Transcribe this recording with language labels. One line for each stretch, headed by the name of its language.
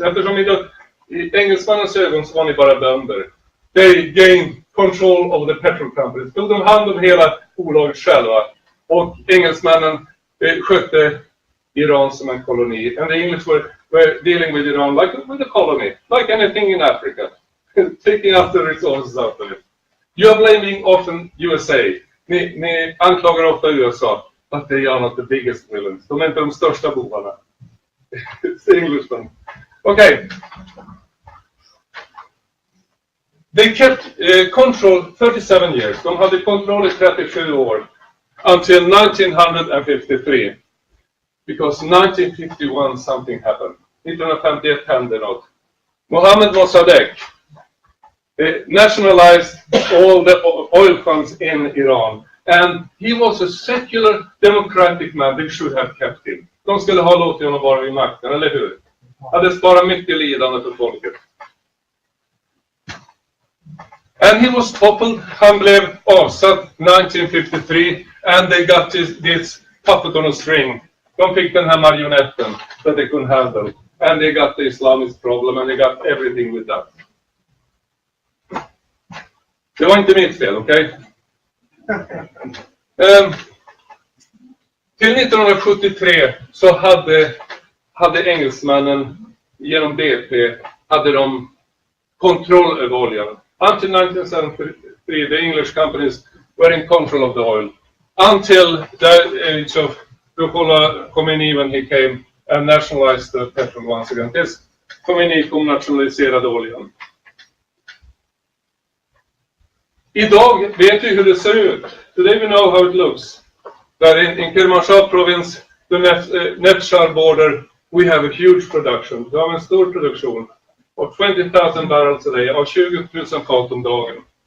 Swedish: Eftersom i engelsmannens ögon så var ni bara bönder.
English: They gained control of the petrol companies.
Swedish: Tog de hand om hela bolaget själva. Och engelsmännen skötte Iran som en koloni.
English: And the English were dealing with Iran like with a colony. Like anything in Africa. Taking out the resources out of it. You are blaming often USA.
Swedish: Ni anklagar ofta USA.
English: But they are not the biggest villains.
Swedish: De är inte de största bovarna.
English: It's Englishmen. Okay. They kept control 37 years.
Swedish: De hade kontroll i 37 år.
English: Until 1953. Because 1951 something happened.
Swedish: 1951 hände något.
English: Mohammed Mossadegh nationalized all the oil funds in Iran. And he was a secular democratic man. They should have kept him.
Swedish: De skulle ha låtit honom vara vid makten, eller hur? Hade sparat mycket lidande för folket.
English: And he was toppled.
Swedish: Han blev avsatt 1953.
English: And they got this puppet on a string.
Swedish: De fick den här marionetten
English: that they couldn't handle. And they got the Islamist problem. And they got everything with that.
Swedish: Det var inte mitt fel, okej? Till 1973 så hade engelsmännen genom BP hade de kontroll över oljan.
English: Until 1973 the English companies were in control of the oil. Until the age of Khomeini when he came and nationalized the petrol once again.
Swedish: Tills Khomeini kom nationaliserade oljan. Idag vet vi hur det ser ut.
English: Today we know how it looks. That in Kermanshah province, the Netshar border, we have a huge production.
Swedish: Vi har en stor produktion av
English: 20,000 barrels a day,
Swedish: av 20 000 fat om dagen.